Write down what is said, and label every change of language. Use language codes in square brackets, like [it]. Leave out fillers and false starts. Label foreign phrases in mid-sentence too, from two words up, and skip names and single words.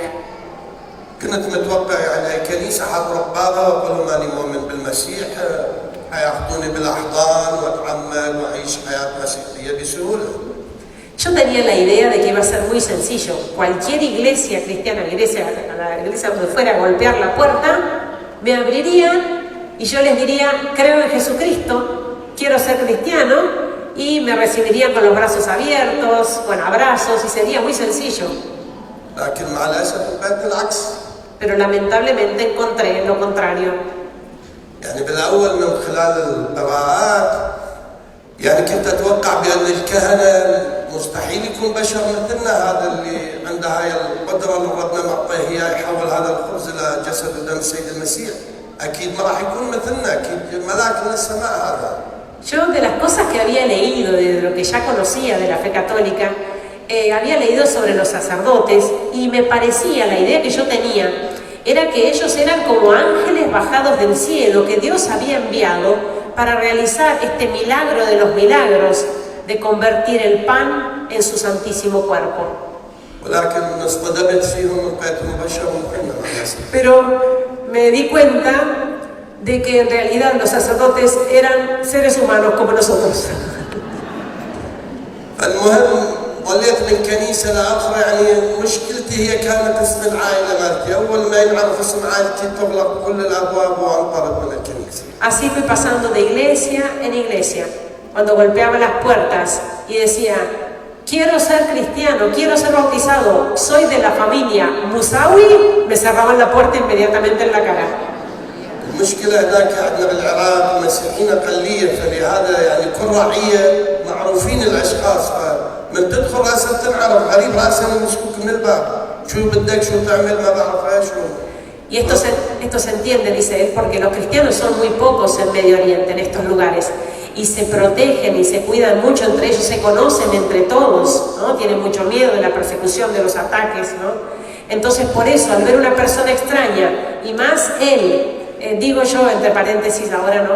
[ar] كنت متوقع يعني كنيسه حاضر بابها واقول ماني مؤمن بالمسيح حياخذوني بالاحضان واتعمل واعيش حياه مسيحيه بسهوله. [es] Yo tenía la idea de que iba a ser muy sencillo. Cualquier iglesia cristiana, la iglesia donde fuera a golpear la puerta, me abrirían y yo les diría, creo en Jesucristo, quiero ser cristiano, y me recibirían con los brazos abiertos, con abrazos, y sería muy sencillo. [ar] لكن مع الاسف لقيت العكس. [es] Pero lamentablemente encontré lo contrario. [ar] يعني بالاول من خلال القراءات يعني كنت اتوقع بان الكهنه مستحيل يكون بشر مثلنا هذا اللي عنده هاي القدره اللي ربنا معطيه اياه يحول هذا الخبز الى جسد ودم السيد المسيح اكيد ما راح يكون مثلنا اكيد ملاك من السماء هذا. [es] Yo de las cosas que había leído, de lo que ya conocía de la fe católica, había leído sobre los sacerdotes y me parecía, la idea que yo tenía era que ellos eran como ángeles bajados del cielo que Dios había enviado para realizar este milagro de los milagros de convertir el pan en su santísimo cuerpo. Pero me di cuenta de que en realidad los sacerdotes eran seres humanos como nosotros. [ar] ظليت من كنيسة لآخرى يعني مشكلتي هي كانت اسم العائلة مالتي أول ما ينعرف اسم عائلتي تغلق كل الأبواب وأنطرد من الكنيسة. [es] Así fui pasando de iglesia en iglesia. Cuando golpeaba las puertas y decía, quiero ser cristiano, quiero ser bautizado, soy de la familia Musawi, me cerraban la puerta inmediatamente en la cara. [ar] المشكلة هناك عندنا بالعراق المسيحيين أقلية فلهذا يعني كل رعية معروفين الأشخاص من تدخل راسا تنعرف غريب راسا مسكوك من الباب شو بدك شو تعمل ما بعرف ايش. [es] Y esto se entiende, dice él, porque los cristianos son muy pocos en Medio Oriente, en estos lugares, y se protegen y se cuidan mucho entre ellos, se conocen entre todos, ¿no? Tienen mucho miedo de la persecución, de los ataques, ¿no? Entonces por eso, al ver una persona extraña, y más él, digo yo entre paréntesis ahora, ¿no?